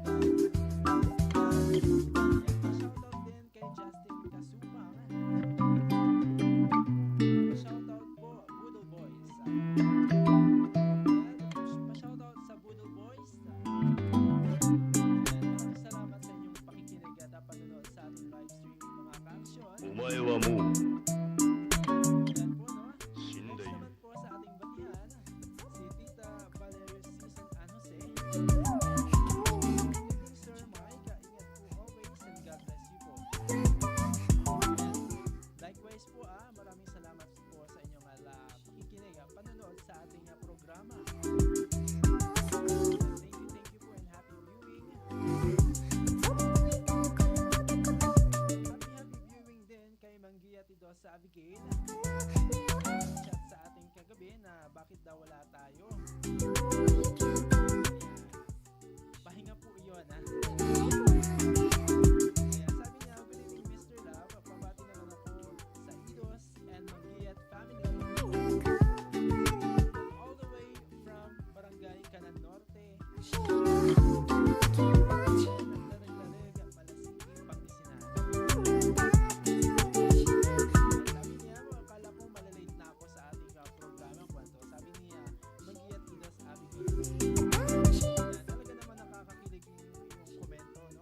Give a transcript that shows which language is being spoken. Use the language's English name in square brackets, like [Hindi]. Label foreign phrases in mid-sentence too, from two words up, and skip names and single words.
[Filipino] Shoutout din kay Justin Kasupang. Shoutout po, Boodle Boys. Shoutout sa Boodle Boys. Maraming salamat sa inyong pakikinig at panonood sa ating live streaming mga ka-aksyon. [Japanese] お前はもう [Filipino] Yan po, no? [Japanese] 死んでい [Filipino] Next [Japanese] る [Filipino] naman po sa ating batihan, si Tita Valerio C. San Jose. Sir Mike, ingat po [English] always and God bless you [Filipino] po. Likewise po, maraming salamat po sa inyong pakikinig, panonood sa ating programa. [English] Thank you po and happy viewing. Happy viewing [Filipino] din kay Manggia Tidos sa Abigail. Chat sa ating kagabi na bakit daw wala tayo. Pahinga po iyon, Kaya sabi niya, [English] good evening Mr. [Filipino] Love. Pabati naman ako sa Idos and Mangiat family. All the way from Barangay Canan Norte. Nagdarag-darag, Malasiki, Pangasinan. Sabi niya, akala ko malalate na ako sa ating programa. Sabi niya, Mangiat Idos Abigail. Talaga naman nakakakilig yung komento, no?